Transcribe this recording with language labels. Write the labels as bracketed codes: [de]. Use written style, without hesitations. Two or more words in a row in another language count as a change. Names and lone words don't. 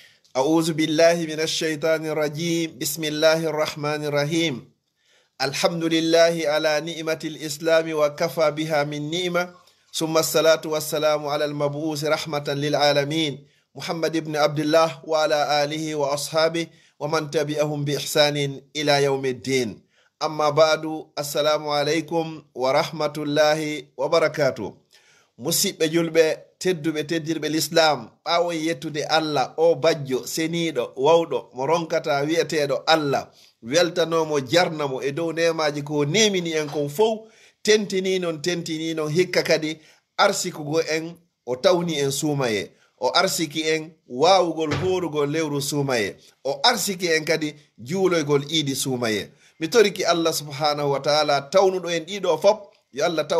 [ar] أعوذ بالله من الشيطان الرجيم بسم الله الرحمن الرحيم الحمد لله على نعمة الإسلام وكفى بها من نعمة ثم الصلاة والسلام على المبعوث رحمة للعالمين محمد بن عبد الله وعلى آله وأصحابه ومن تبعهم بإحسان إلى يوم الدين أما بعد السلام عليكم ورحمة الله وبركاته [ff] musidɓe julɓe tedduɓe teddirɓe l'islam ɓawo yettude Allah o bajjo seniɗo wawɗo mo ronkata wi'eteɗo Allah weltanomo jarnamo e dow nemaji ko nemini en kon fof tentini non hikka kadi arsikugo en o tawni en suumaye o arsiki en wawugol horugol lewru suumaye o arsiki en kadi juuloygol iidi suumaye mi toriki Allah [ar] سبحانه و تعالى [ff] tawnuɗo en ɗiɗo fop yo Allah taw